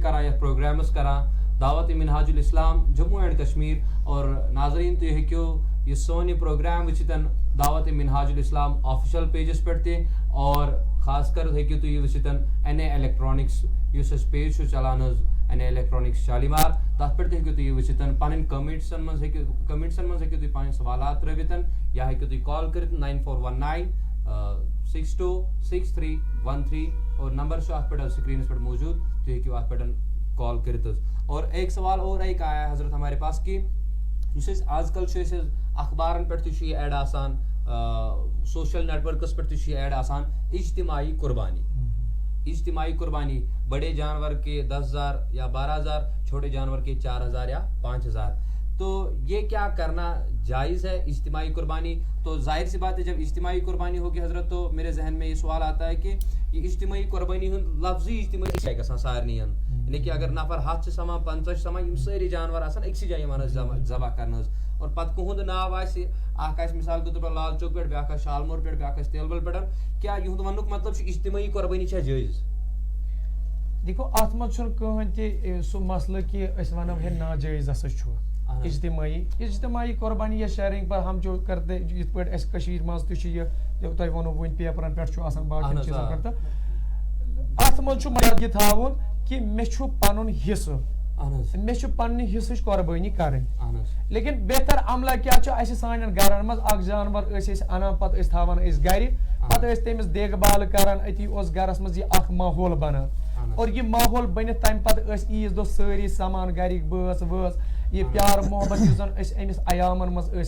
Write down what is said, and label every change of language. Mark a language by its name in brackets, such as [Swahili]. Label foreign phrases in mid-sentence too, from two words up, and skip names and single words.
[Kashmiri] کران یتھ پروگرامس کران دعوت منہاج الاسلام جموں اینڈ کشمیر اور ناظریٖن تُہۍ ہیٚکِو یہِ سون یہِ پروگرام وٕچھِتھ دعوت منہاج الاسلام آفِشل پیجس پٮ۪ٹھ تہِ اور خاص کر ہیٚکِو تُہۍ یہِ وٕچھِتھ این اے الیکٹرانکس یُس اَسہِ پیج چھُ چلان حظ این اے الیکٹرانکس شالیمار تتھ پٮ۪ٹھ تہِ ہیٚکِو تُہۍ یہِ وٕچھِتھ پنٕنۍ کمنٹسن منٛز ہیٚکِو تُہۍ پنٕنۍ سوالات ترٲوِتھ یا ہیٚکِو تُہۍ کال کٔرِتھ 9419626313 اور نمبر چھُ اتھ پٮ۪ٹھ سکریٖنس پٮ۪ٹھ موجوٗد تُہۍ ہیٚکِو اتھ پٮ۪ٹھ کال کٔرِتھ حظ [Urdu] اور ایک سوال اور ایک آیا ہے حضرت ہمارے پاس [Kashmiri] کہ یُس أسۍ آز کل چھُ أسۍ اخبارن پٮ۪ٹھ تہِ چھُ یہِ ایڈ آسان [English] social networks [Kashmiri] پٮ۪ٹھ تہِ چھُ یہِ ایڈ آسان اجتماعی قربانی اجتماعی قربانی [Urdu] بڑے جانور کے 10,000 یا 12,000, چھوٹے جانور کے 4,000 یا 5,000. تو یہ کیا کرنا جائز ہے اجتماعی قربانی؟ تو ظاہر سی بات ہے جب اجتماعی قربانی [Kashmiri] ہوگی حضرت تو میرے ذہن میں یہ سوال آتا ہے کہ یہ اجتماعی قربانی ہند لفظی اجتماعی گژھان سارنی یعنی کہ اگر نفر 7 سمان 50 سمان یم ساری جانور آسان اکسی جائے یوان ذبح کرنا اور پتہ کہند ناو آسہِ اکھ آسہِ مثال کے طور پر لال چوک پہ بیاکھ آسہِ شالمور پہ بیاکھ آسہِ تیلبل پہ کیا یہند ونک مطلب اجتماعی قربانی چھا جائز؟ دیکھو ات من چھُنہٕ کٕہٕنۍ تہِ سُہ مسلہٕ کہ أسۍ ونو ہے ناجٲیز ہسا چھُ اجتماعی قربانی [Urdu] یا شیئرنگ پر ہم جو کرتے [Kashmiri] یتھ پٲٹھۍ اَسہِ کٔشیٖرِ منٛز تہِ چھُ یہِ تۄہہِ ووٚنوُ وٕنۍ پیپرن پٮ۪ٹھ چھُ آسان باقین چیٖزن پٮ۪ٹھ تہٕ اتھ منٛز چھُ مطلب یہِ تھاوُن کہ مےٚ چھُ پنُن حصہٕ مےٚ چھُ پننہِ حصٕچ قۄربٲنی کرٕنۍ لیکن بہتر عملہ کیٛاہ چھُ اَسہِ سانٮ۪ن گرن منٛز اکھ جانور ٲسۍ أسۍ انان پتہٕ ٲسۍ تھاوان أسۍ گرِ پتہٕ ٲسۍ تٔمِس دیکھ بال کران أتی اوس گرس منٛز یہِ اکھ ماحول بنان اور یہ ماحول بنتھ تمہ پتہٕ ٲسۍ عیٖذ دۄہ سٲری سمان گرِکۍ بٲژ وٲژ یہ پیار محبت یُس زن أسۍ أمِس عیامن منٛز ٲسۍ